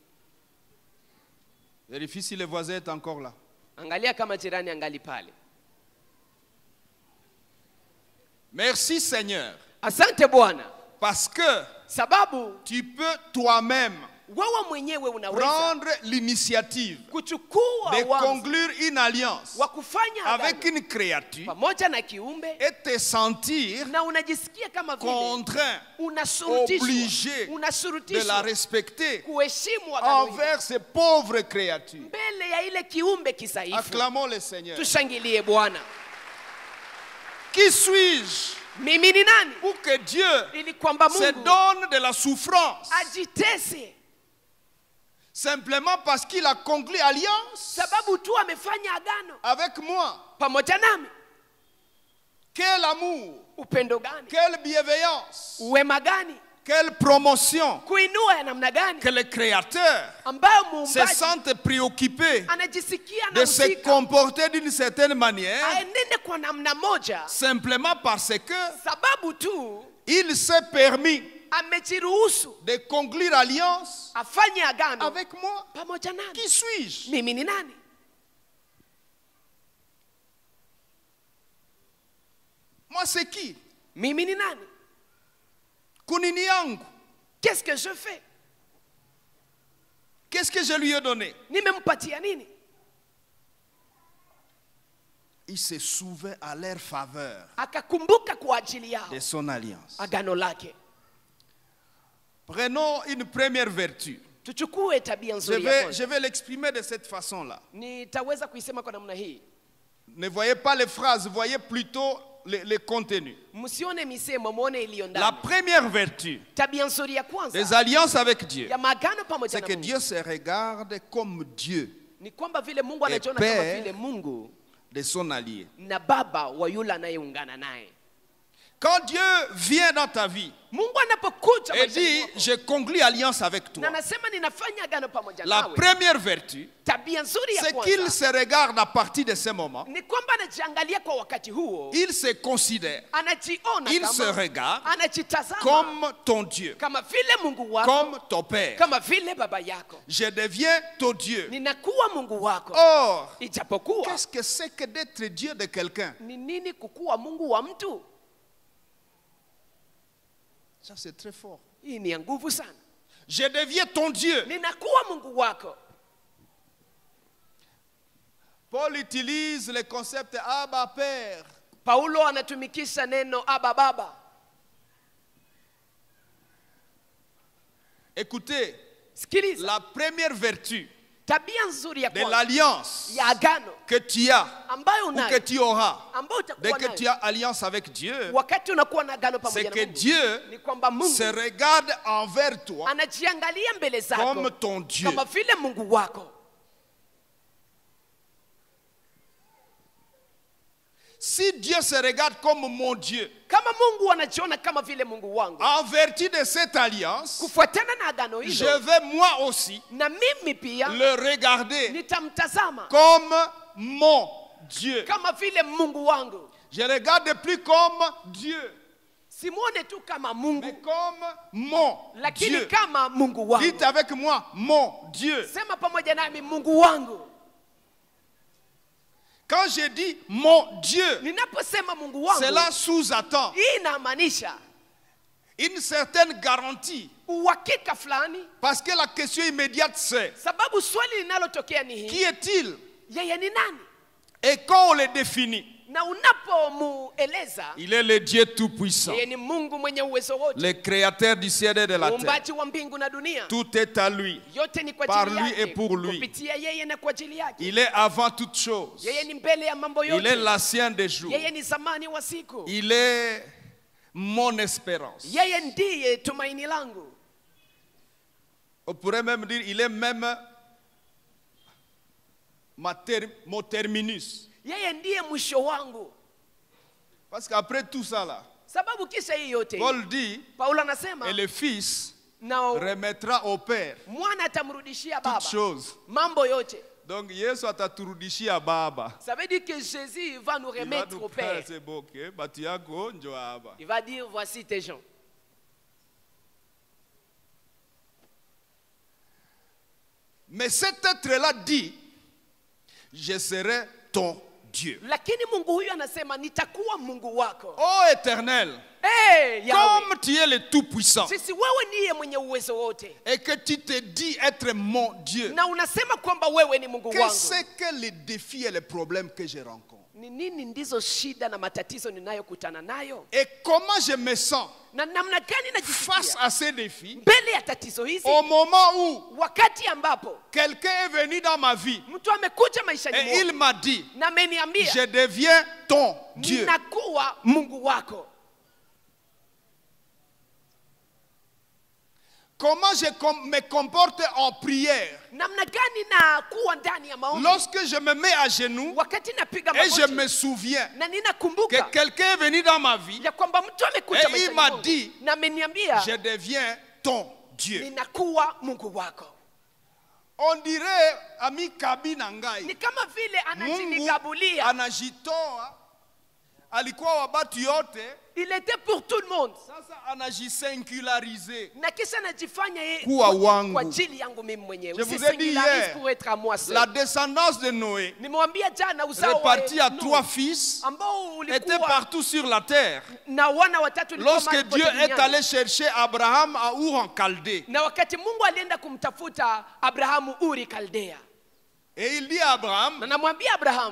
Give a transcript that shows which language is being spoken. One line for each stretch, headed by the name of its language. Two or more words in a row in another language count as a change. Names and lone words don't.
French: Vérifie si le voisin est encore là.
Swahili: Angalia kama jirani angali pale.
French: Merci Seigneur.
Swahili: Asante Bwana,
French: Parce que
Swahili: sababu
French: tu peux toi-même
Swahili: wewe mwenyewe unaweza
French: prendre l'initiative
Swahili: kuchukua
French: de
Swahili: uamuzi
French: conclure une alliance
Swahili: wa kufanya
French: avec
Swahili: agano
French: une créature
Swahili: pamoja na kiumbe,
French: et te sentir
Swahili: na unajisikia kama vile
French: contraint,
Swahili: unashurutishwa
French: obligé de la respecter
Swahili: kuheshimu agano hilo
French: envers ces pauvres créatures.
Swahili: mbele ya ile kiumbe kisaifu.
French: Acclamons le Seigneur.
Swahili: Tushangilie Bwana.
French: Qui suis-je
Swahili: Mimi ni nani
French: pour que Dieu
Swahili: ili kwamba
French: se
Swahili: Mungu
French: donne de la souffrance
Swahili: ajitese
French: simplement parce qu'il a conclu alliance
Swahili: sababu tu amefanya agano
French: avec moi?
Swahili: pamoja nami?
French: Quel amour,
Swahili: Upendo gani,
French: quelle bienveillance,
Swahili: uwema gani,
French: quelle promotion
Swahili: kuinua ya namna gani
French: que le Créateur
Swahili: ambayo
French: se
Swahili: muumbaji
French: sente préoccupé
Swahili: anajisikia
French: de se
Swahili: anahusika
French: comporter d'une certaine manière
Swahili: aenende kwa namna moja
French: simplement parce que
Swahili: sababu tu
French: il s'est permis
Swahili: amejiruhusu
French: de conclure alliance
Swahili: afanye agano
French: avec moi.
Swahili: pamoja nami.
French: Qui suis-je?
Swahili: Mimi ni nani?
French: Moi c'est qui?
Swahili: Mimi ni nani? Kunini yangu?
French: Qu'est-ce que je fais? Qu'est-ce que je lui ai donné?
Swahili: Nimempatia nini?
French: Il se souvint à leur faveur
Swahili: Akakumbuka kwa ajili yao
French: de son alliance.
Swahili: agano lake.
French: Prenons une première vertu.
Swahili: Tuchukue tabia
French: Je
Swahili: nzuri ya
French: vais
Swahili: kwanza.
French: l'exprimer de cette façon-là.
Swahili: Nitaweza kuisema kwa namna hii.
French: Ne voyez pas les phrases, voyez plutôt les contenus.
Swahili: Msione misemo, muone iliyo
French: La
Swahili: ndani.
French: première vertu
Swahili: Tabia nzuri ya
French: des
Swahili: kwanza
French: alliances avec Dieu,
Swahili: ya maagano pamoja
French: c'est
Swahili: na
French: que
Swahili: Mungu
French: Dieu se regarde comme Dieu
Swahili: ni kwamba vile Mungu anajiona
French: Père
Swahili: kama vile Mungu
French: de son allié.
Swahili: na baba wa yule anayeungana naye.
French: Quand Dieu vient dans ta vie
Swahili: Mungu anapokuja
French: et
Swahili: maishani
French: dit,
Swahili: mwako,
French: je conclus alliance avec
Swahili: na
French: toi,
Swahili: anasema ninafanya agano pamoja
French: la
Swahili: nawe,
French: première vertu,
Swahili: tabia nzuri ya
French: c'est qu'il
Swahili: kwanza
French: se regarde à partir de ce moment,
Swahili: ni kwamba anajiangalia kwa wakati huo,
French: il se considère,
Swahili: anajiona
French: il se
Swahili: kama,
French: regarde
Swahili: anajitazama
French: comme ton Dieu,
Swahili: kama vile Mungu wako,
French: comme ton Père.
Swahili: kama vile baba yako.
French: Je deviens ton Dieu.
Swahili: Ninakuwa Mungu wako.
French: Or,
Swahili: Ijapokuwa
French: qu'est-ce que c'est que d'être Dieu de quelqu'un?
Swahili: ni nini kukuwa Mungu wa mtu?
French: Ça, c'est très fort.
Swahili: Hii ni ya nguvu sana.
French: Je deviens ton Dieu.
Swahili: Ninakuwa Mungu wako.
French: Paul utilise le concept Abba Père.
Swahili: Paulo anatumikisha neno aba baba.
French: Écoutez,
Swahili: Sikiliza,
French: la première vertu
Swahili: tabia nzuri ya
French: de
Swahili: kwanza
French: l'alliance
Swahili: ya agano
French: que tu as
Swahili: ambayo
French: ou que
Swahili: unayo,
French: tu auras
Swahili: ambayo
French: dès
Swahili: utakuwa
French: que tu
Swahili: nayo
French: as alliance avec Dieu,
Swahili: wakati unakuwa na agano
French: c'est
Swahili: pamoja
French: que
Swahili: na Mungu,
French: Dieu
Swahili: ni kwamba Mungu
French: se regarde envers toi
Swahili: anajiangalia mbele zako
French: comme ton Dieu.
Swahili: kama vile Mungu wako.
French: Si Dieu se regarde comme mon Dieu,
Swahili: Kama Mungu anajiona kama vile Mungu wangu,
French: en vertu de cette alliance,
Swahili: kufuatana na agano
French: je
Swahili: hilo,
French: vais moi aussi
Swahili: na mimi pia
French: le regarder
Swahili: nitamtazama
French: comme mon Dieu.
Swahili: kama vile Mungu wangu.
French: Je regarde plus comme Dieu,
Swahili: Simuone tu kama
French: mais
Swahili: Mungu,
French: comme mon
Swahili: lakini
French: Dieu.
Swahili: kama Mungu wangu.
French: Dites avec moi, mon Dieu.
Swahili: Sema pamoja nami, Mungu wangu.
French: Quand je dis mon Dieu,
Swahili: Ninaposema Mungu wangu,
French: cela sous-attend
Swahili: hii inamaanisha
French: une certaine garantie.
Swahili: uhakika fulani,
French: Parce que la question immédiate c'est,
Swahili: sababu swali linalotokea ni
French: qui
Swahili: hii:
French: est-il?
Swahili: yeye ni nani?
French: Et quand on le définit,
Swahili: Na unapomueleza,
French: il est le Dieu tout-puissant,
Swahili: yeye ni Mungu mwenye uwezo wote,
French: le créateur du ciel et de la terre.
Swahili: muumbaji wa mbingu na dunia.
French: Tout est à lui.
Swahili: Yote ni kwa
French: Par
Swahili: ajili
French: lui
Swahili: yake,
French: et pour lui.
Swahili: kupitia yeye na kwa ajili yake.
French: Il est avant toutes choses.
Swahili: Yeye ni mbele ya mambo
French: Il est
Swahili: yote.
French: l'ancien des jours.
Swahili: Yeye ni zamani wa siku.
French: Il est mon espérance.
Swahili: Yeye ndiye tumaini langu.
French: On pourrait même dire, il est même mon terminus.
Swahili: Yeye ndiye mwisho wangu.
French: Parce qu'après tout ça là,
Swahili: Sababu kisha hii yote,
French: Paul dit,
Swahili: Paulo anasema,
French: et le Fils
Swahili: na
French: remettra au Père
Swahili: mwana atamrudishia
French: toutes
Swahili: baba
French: choses.
Swahili: mambo yote. Donc Yesu ataturudishia baba.
French: Ça veut dire que Jésus va nous Il va remettre nous au Père. faire, c'est bon,
Swahili: ok? Batu yako njo hapa.
French: Il va dire, voici tes gens. Mais cet être-là dit, je serai ton Dieu.
Swahili: Lakini Mungu huyu anasema nitakuwa Mungu wako.
French: Ô Éternel,
Swahili: Yahweh,
French: comme tu es le Tout-Puissant
Swahili: sisi wewe ndiye mwenye uwezo wote,
French: et que tu te dis être mon Dieu,
Swahili: na unasema kwamba wewe ni Mungu
French: qu'est-ce
Swahili: wangu.
French: que les défis et les problèmes que je rencontre?
Swahili: Ni nini ndizo shida na matatizo ninayokutana nayo?
French: Et comment je me sens
Swahili: Na namna gani
French: face
Swahili: najisikia
French: à ces défis
Swahili: mbele ya tatizo hizi?
French: au moment où
Swahili: Wakati ambapo
French: quelqu'un est venu dans ma vie
Swahili: mtu amekuja maishani
French: et il
Swahili: mwangu
French: m'a dit,
Swahili: na ameniambia
French: je deviens ton Dieu.
Swahili: ninakuwa Mungu wako.
French: Comment je me comporte en prière
Swahili: Namna gani na kuwa ndani ya maombi
French: lorsque je me mets à genoux
Swahili: wakati napiga
French: et je me
Swahili: magoti
French: souviens
Swahili: na
French: que
Swahili: ninakumbuka
French: quelqu'un est venu dans ma vie
Swahili: ya kwamba mtu amekuja
French: et il
Swahili: maishani
French: m'a
Swahili: mwangu
French: dit,
Swahili: na ameniambia
French: je deviens ton Dieu.
Swahili: ninakuwa Mungu wako.
French: On dirait
Lingala: ami Kabi Nangai.
Swahili: Ni kama vile Mungu anajinikabulia. anajitoa alikuwa wa batu yote,
French: Il était pour tout le monde.
Swahili: sasa anajisinkularize Na kisha anajifanya yeye kuwa wangu. kwa ajili yangu mimi mwenyewe.
French: Je vous Si ai dit singularise hier, pour être à moi seul. la descendance de Noé,
Swahili: Nimewambia jana uzao wa
French: répartie à
Swahili: Nuhu,
French: 3 fils,
Swahili: ambao
French: était
Swahili: ulikuwa
French: partout sur la terre.
Swahili: na wana watatu ulikuwa
French: Lorsque
Swahili: mahali
French: Dieu
Swahili: pote
French: est
Swahili: duniani.
French: allé chercher Abraham à Ur en Chaldée,
Swahili: Na wakati Mungu alienda kumtafuta Abrahamu Uri Kaldea,
French: et il dit à Abraham,
Swahili: na namwambia Abrahamu,